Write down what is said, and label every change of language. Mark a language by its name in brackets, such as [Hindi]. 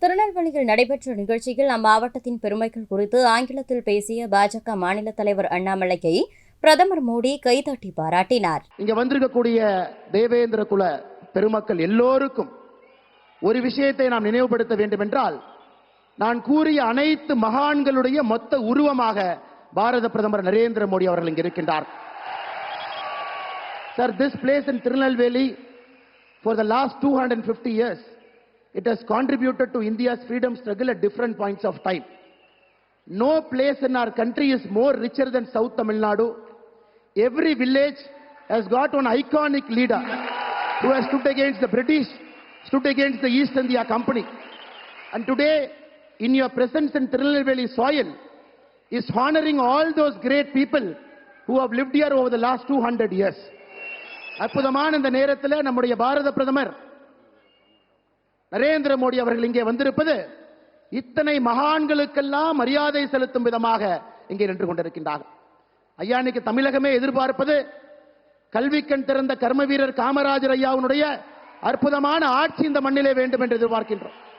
[Tamil] வேளாங்கண்ணியில் நடைபெற்ற நிகழ்ச்சியில் அம்மாவட்டத்தின் பெருமைகள் குறித்து ஆங்கிலத்தில் பேசிய பாஜக மாநில தலைவர் அண்ணாமலையை பிரதமர் மோடி கைதட்டி பாராட்டினார். இங்க வந்திருக்கக்கூடிய தேவேந்திர குல பெருமக்கள் எல்லோருக்கும் ஒரு விஷயத்தை நாம் நினைவுபடுத்த வேண்டும் என்றால், நான் கூறிய அனைத்து மகான்களுடைய மொத்த உருவமாக பாரத பிரதமர் நரேந்திர மோடி அவர்கள் இங்கு இருக்கின்றார். [English] Sir, this place in Tirunelveli for the last 250 years, it has contributed to India's freedom struggle at different points of time. No place in our country is more richer than South Tamil Nadu. Every village has got one iconic leader who has stood against the British, stood against the East India Company. And today, in your presence in Tirunelveli soil, is honoring all those great people who have lived here over the last 200 years. [Tamil] அற்புதமான இந்த நேரத்தில் நம்முடைய பாரத பிரதமர் நரேந்திர மோடி அவர்கள் இங்கே வந்திருப்பது இத்தனை மகான்களுக்கெல்லாம் மரியாதை செலுத்தும் விதமாக இங்கே நின்று கொண்டிருக்கின்றார்கள். ஐயா, இன்னைக்கு தமிழகமே எதிர்பார்ப்பது கல்விக்கண் திறந்த கர்ம வீரர் காமராஜர் ஐயாவுடைய அற்புதமான ஆட்சி இந்த மண்ணிலே வேண்டும் என்று எதிர்பார்க்கின்றோம்.